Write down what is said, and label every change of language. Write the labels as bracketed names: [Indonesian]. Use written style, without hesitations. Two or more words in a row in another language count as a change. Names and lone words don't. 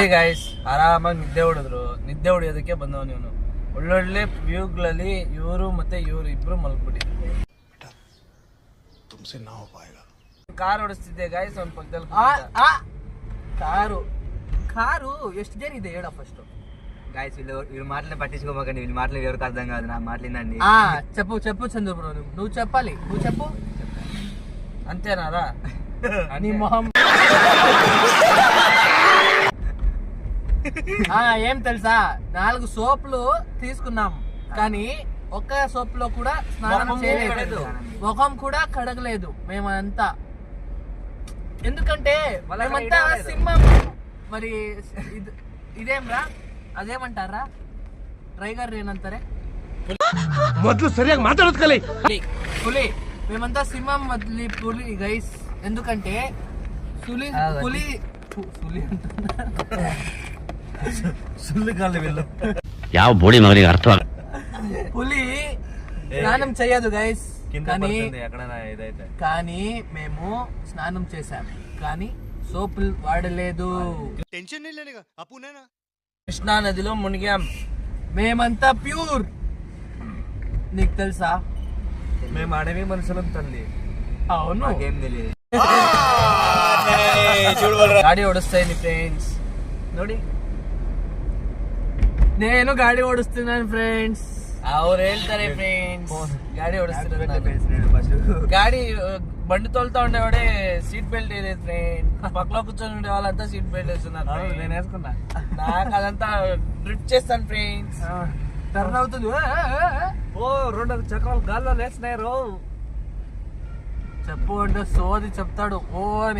[Kannada] ಗೈಸ್ ಆರಾಮಾಗಿ ನಿದ್ದೆ ಹೊಡಿಯೋದಕ್ಕೆ ಬಂದವನು ಇವನು. ಒಳ್ಳೊಳ್ಳೆ ವ್ಯೂಗಳಲ್ಲಿ ಇವರು ಇಬ್ರು ಮಲ್ಕೊಬಿಟ್ಟಿದ್ರು. ಕಾರ್ ಓಡಿಸ್ತಿದ್ದೆ ಗೈಸ್. ಅವ್ನ ಪಕ್ಕದಲ್ಲಿ ಕಾರು ಎಷ್ಟು ಜನ ಇದೆ ಹೇಳ ಫಸ್ಟ್. [Telugu] గాయస్ వీళ్ళు మాటలు పట్టించుకోమాకండి. వీళ్ళు మాటలు ఎవరికి అర్థం కాదు. నా మాటలేనండి. చెప్పు చంద్ర బ్రో, నువ్వు చెప్పాలి. నువ్వు చెప్పు అంతేనారా? నీ మొహం ఏం తెలుసా 4 సోపులు తీసుకున్నాం కానీ ఒక్క సోప్ లో కూడా స్నానం చేయలేదు, ముఖం కూడా కడగలేదు మేమంతా. ఎందుకంటే మేమంతా సింహం. మరి ఇదేమ్రా అదేమంటారా టైగర్ ಏನಂತಾರೆ [Kannada] ಮೊದಲು ಸರಿಯಾಗಿ ಮಾತಾಡೋದು ಕಲಿ. [Telugu] పులి. మేమంతా సింహం వదిలి పులి గైస్. ఎందుకంటే పులి పులి పులి [Kannada] ಯಾವ ಬೋಡಿ ಮಗನಿಗೆ ಅರ್ಥ [Telugu] పులి స్నానం చేయదు గైస్. కానీ ఇదైతే కానీ మేము స్నానం చేసాం కానీ సోపులు వాడలేదు. కృష్ణా నదిలో మునిగాం. మేమంతా ప్యూర్. నీకు తెలుసా మేము అడవి మనుషులం తల్లి. అవును. ఏం తెలియదు. [Kannada] ಗಾಡಿ ಓಡಿಸ್ತಾ ಫ್ರೆಂಡ್ಸ್ ನೋಡಿ. నేను ಗಾಡಿ ಓಡಿಸ್ತೀನಿ ಫ್ರೆಂಡ್ಸ್. ಅವ್ರು ಹೇಳ್ತಾರೆ ಫ್ರೆಂಡ್ಸ್ ಗಾಡಿ ಓಡಿಸ್ತೀನಿ. [Telugu] ಗಾಡಿ బండి తోలుతా ఉండేవాడే [English] seat belt [Telugu] వేయలేదు ఫ్రెండ్. పక్కలో కూర్చొని ఉండే వాళ్ళంతా [English] seat belt [Telugu] వేస్తున్నారు. నేను వేసుకున్నా. నాకు అదంతా డ్రిఫ్ట్ చేస్తాను ఫ్రెండ్స్. టర్న్ అవుతుంది. ఓ 2 చక్రాలు గాల్లో లేస్తున్నాయి. చెప్పు అంటే సోది చెప్తాడు ఓ అని.